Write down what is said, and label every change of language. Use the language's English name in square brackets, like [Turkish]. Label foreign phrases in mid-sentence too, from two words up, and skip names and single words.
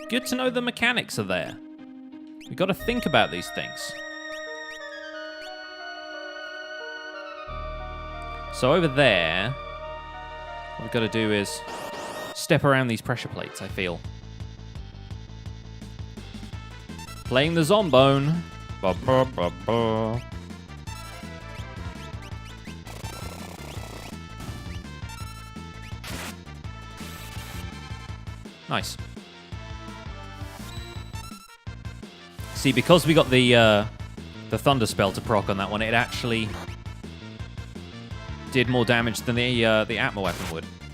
[English] Good to know the mechanics are there. We got to think about these things. So over there, what we've got to do is step around these pressure plates, I feel. Playing the Zombone. Ba, ba, ba, ba. Nice. See, because we got the Thunder Spell to proc on that one, it actually did more damage than the Atma weapon would.